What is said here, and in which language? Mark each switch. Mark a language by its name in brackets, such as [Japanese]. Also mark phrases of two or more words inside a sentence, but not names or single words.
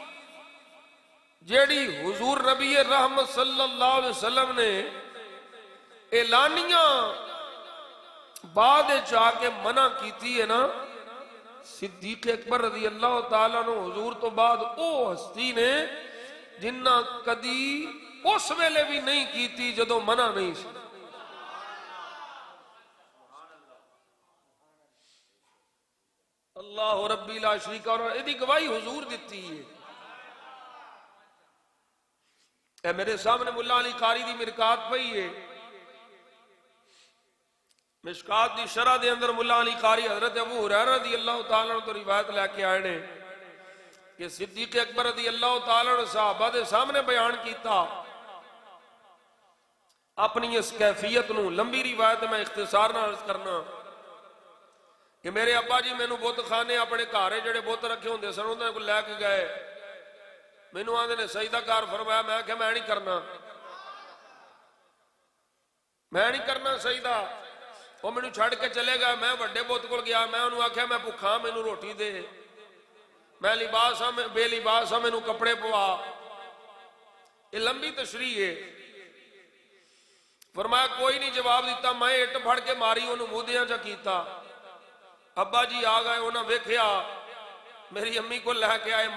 [Punjabi] جیڑی حضور نبی رحمت [Arabic] صلی اللہ علیہ وسلم [Punjabi] نے اعلانیاں بعد چاہ کے منع کیتی ہے نا صدیق اکبر [Arabic] رضی اللہ تعالیٰ عنہ [Punjabi] حضور تو بعد او ہستی نے جنہ کدی اس ویلے بھی نہیں کیتی جدو منع نہیں سی [Arabic] اللہ ربی لا شریک [Punjabi] اور ایدی گواہی حضور دیتی ہے اے میرے سامنے ملا علی قاری دی مرکات پئی ہے مشکات دی شرح دے اندر ملا علی قاری حضرت ابو ہریرہ [Arabic] رضی اللہ تعالیٰ عنہ [Punjabi] تو روایت لے کے آئے نے کہ صدیق اکبر [Arabic] رضی اللہ تعالی عنہ [Punjabi] صحابہ دے سامنے بیان کیتا اپنی اس کیفیت نو. لمبی روایت میں اختصار نہ عرض کرنا کہ میرے ابا جی مینوں بت خانے اپنے گھر جڑے بت رکھے ہوندے سن انہاں کو لے کے گئے, مینوں آندے نے سجدہ کار فرمایا, میں کہ میں نہیں کرنا, میں نہیں کرنا سجدہ. وہ مینوں چھڑ کے چلے گئے. میں وڈے بت کول گیا, میں انہوں آکھیا میں بھکھا مینوں روٹی دے, میں لباس ہاں بے لباس ہاں مینوں کپڑے پوا. [Urdu] یہ لمبی تشریح ہے. [Punjabi] فرمایا کوئی نہیں جواب دیتا. میں اٹ پھڑ کے ماری انہوں مودیاں چا کیتا. ابا جی آ گئے, انہوں ویکھیا میری امی کو لے کے آئے.